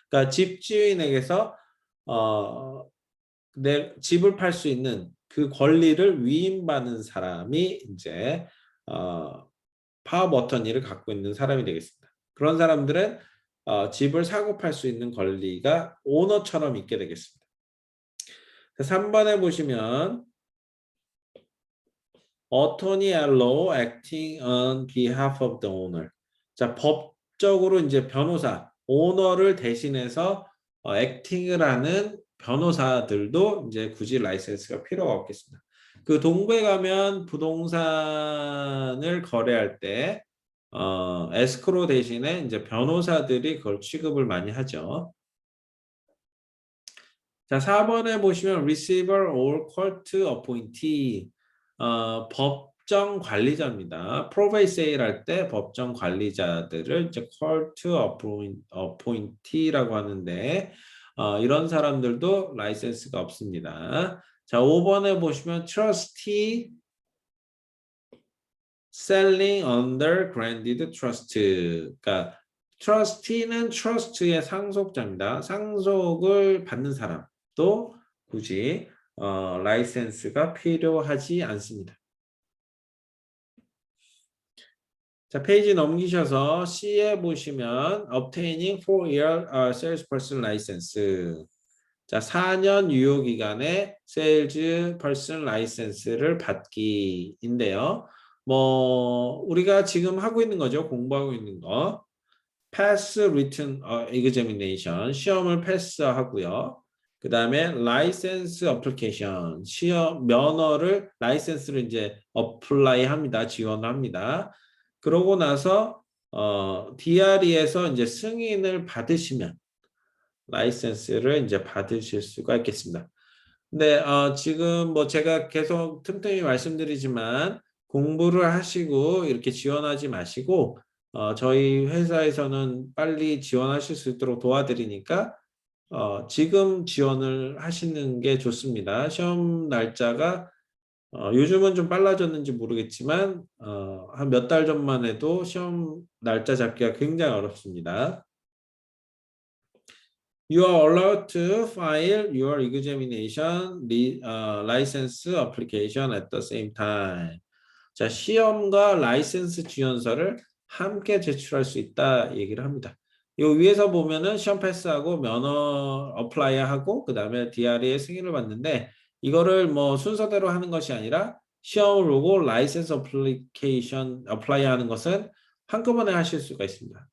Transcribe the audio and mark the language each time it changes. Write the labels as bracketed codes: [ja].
[ko] 그러니까 집주인에게서 내 집을 팔 수 있는 그 권리를 위임받는 사람이 이제 파워 오브 어터니를 갖고 있는 사람이 되겠습니다. 그런 사람들은 집을 사고 팔 수 있는 권리가 오너처럼 있게 되겠습니다. 3번에 보시면 [en] attorney at law acting on behalf of the owner. [ko] 자, 법적으로 이제 변호사, 오너를 대신해서 acting을 하는 변호사들도 이제 굳이 라이센스가 필요가 없겠습니다. 그 동부에 가면 부동산을 거래할 때 에스크로 대신에 이제 변호사들이 그걸 취급을 많이 하죠. 자, 4번에 보시면 [en] receiver or court appointee. [ko] 법정 관리자입니다. probate sale 할 때 법정 관리자들을 이제 court appointee라고 하는데 이런 사람들도 라이센스가 없습니다. 자, 5번에 보시면 [en] trustee selling under granted trust. [ko] 그러니까 trustee는 trust의 상속자입니다. 상속을 받는 사람도 굳이 라이센스가 필요하지 않습니다. 자, 페이지 넘기셔서 C에 보시면 [en] obtaining 4-year salesperson license. [ko] 자, 4년 유효 기간에 salesperson license를 받기인데요. 뭐 우리가 지금 하고 있는 거죠. 공부하고 있는 거. [en] pass written examination. [ko] 시험을 패스하고요. 그 다음에 라이센스 어플리케이션, 시험 면허를 라이센스를 이제 어플라이 합니다. 지원합니다. 그러고 나서 DRE에서 이제 승인을 받으시면 라이센스를 이제 받으실 수가 있겠습니다. 근데 지금 뭐 제가 계속 틈틈이 말씀드리지만 공부를 하시고 이렇게 지원하지 마시고 저희 회사에서는 빨리 지원하실 수 있도록 도와드리니까 지금 지원을 하시는 게 좋습니다. 시험 날짜가 요즘은 좀 빨라졌는지 모르겠지만 한 몇 달 전만 해도 시험 날짜 잡기가 굉장히 어렵습니다. [en] You are allowed to file your examination license application at the same time. [ko] 자, 시험과 라이센스 지원서를 함께 제출할 수 있다 얘기를 합니다. 요 위에서 보면은 시험 패스하고 면허 어플라이하고 그 다음에 DRE의 승인을 받는데 이거를 뭐 순서대로 하는 것이 아니라 시험을 보고 라이센스 어플리케이션 어플라이 하는 것은 한꺼번에 하실 수가 있습니다.